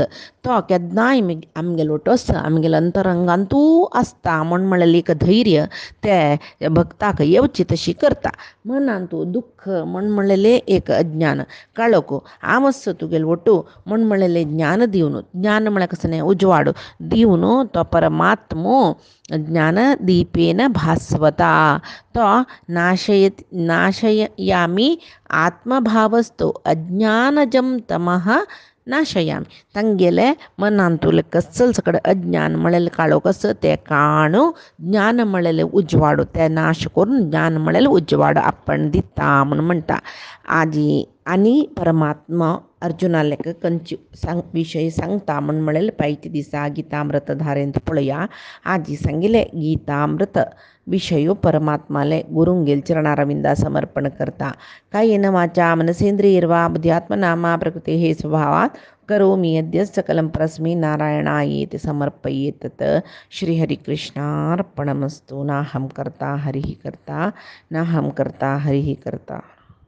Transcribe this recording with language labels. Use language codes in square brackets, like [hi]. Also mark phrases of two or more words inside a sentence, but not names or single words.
[kok] तो केन्नाय आमगेलो वटू आस, आमगेल्या अंतरंगांतू आसता म्हूण म्हणलें एक धैर्य त्या भक्ताक येवची तशी करता. मनान तूं दुख्ख म्हूण म्हणलेलें एक अज्ञान काळोख आमस तुगेलो वटू म्हूण म्हणलेलें ज्ञान दिवन, ज्ञान म्हळ्यार कसलें उजवाड दिवन तो परमात्मो ज्ञानदीपेन भास्वता. [sa] तो नाशयामी आत्मभावस्तु अज्ञानजम तमः नाशयामी. [kok] तांगेले मनान तुले कसले सकड अज्ञान म्हळेलें काळोख आस तें काणू ज्ञान म्हळेलें उजवाड तें नाश करून ज्ञान म्हळेलें उजवाड आपण दिता म्हूण म्हणटा. आनी परमात्मा अर्जुनालेक खंयची विशय सांगता म्हूण म्हणलेलें पायच्या दिसा गितामृत धारेंत पळया. आजी सांगिल्लें गीतामृत विशयो परमात्माले गुरुंगेल चरणारविंदा समर्पण करता. [sa] कायेन वाचा मनसेंद्रियैर्वा बुद्ध्यात्मना प्रकृतेः स्वभावात् करोमि यद्यत् सकलं परस्मै नारायणायेति समर्पयेत्. श्रीहरिकृष्णार्पणमस्तु. नाहं कर्ता हरिः कर्ता, नाहं कर्ता हरिः कर्ता.